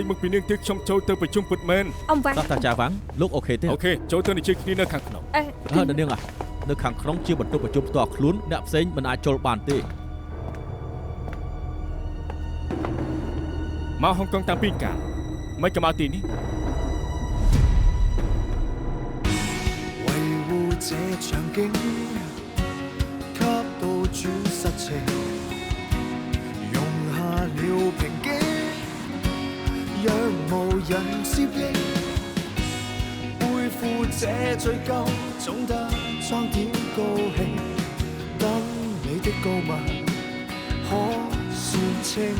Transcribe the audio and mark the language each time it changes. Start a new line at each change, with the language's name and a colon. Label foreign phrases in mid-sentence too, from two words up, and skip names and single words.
Khmer: គេចមុខពីនាងទេខ្ញុំចូលទៅប្រជុំពិតមែន អ៊ំវ៉ាង សាស្ត្រាចារ្យវ៉ាងលោកអូខេទេ អូខេចូលទៅនិយាយគ្នានៅខាងក្នុង ហើយនៅនាងនៅខាងក្នុងជាបន្ទប់ប្រជុំផ្ទាល់ខ្លួនអ្នកផ្សេងមិនអាចចូលបានទេ មកហុងកុងតាំងពីកាលមិនក៏មកទីនេះ
Cantonese: 維護這場景，給到主實情，容下了平靜，若無人接應，背負這罪疚，總得裝點高興，等你的告密可算清。